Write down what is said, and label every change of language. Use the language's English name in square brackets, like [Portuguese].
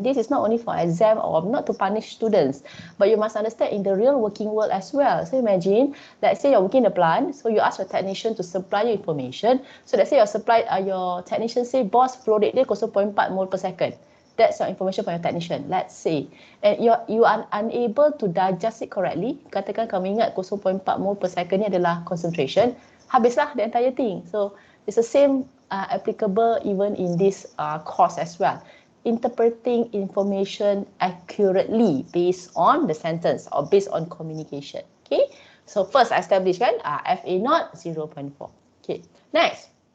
[English] And this is not only for exam or not to punish students, but you must understand in the real working world as well. So imagine, let's say you're working in a plant, so you ask your technician to supply you information. So let's say your technician say, boss, flow rate dia 0.4 mole per second. That's your information from your technician, let's say. And you are unable to digest it correctly. [Malay] Katakan kamu ingat 0.4 mole per second ni adalah concentration. [English] Habislah the entire thing. So it's the same applicable even in this course as well. Interpreting information accurately based on the sentence or based on communication. Okay. So first establish kan FA0 0.4. Okay. Next.